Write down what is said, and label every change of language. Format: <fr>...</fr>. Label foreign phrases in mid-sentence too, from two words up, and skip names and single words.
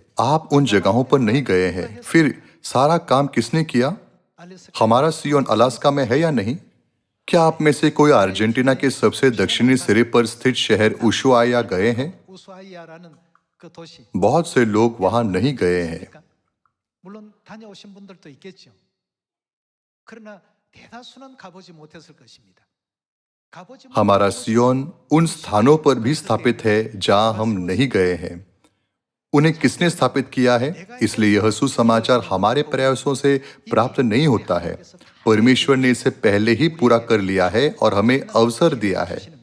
<hi>आप उन जगहों पर नहीं गए हैं। फिर सारा काम किसने किया? हमारा सियोन अलास्का में है या नहीं? क्या आप में से कोई अर्जेंटीना के सबसे दक्षिणी सिरे पर स्थित शहर उशुआया गए हैं? बहुत से लोग वहां नहीं गए हैं।</hi> <ko>물론 다녀오신 분들도 있겠죠. 그러나 대다수는 가보지 못했을 것입니다.</ko> <hi>हमारा सियोन उन स्थानों पर भी स्थापित है जहां हम नहीं गए हैं। उन्हें किसने स्थापित किया है? इसलिए यह सुसमाचार हमारे प्रयासों से प्राप्त नहीं होता है। परमेश्वर ने इसे पहले ही पूरा कर लिया है और हमें अवसर दिया है।</hi>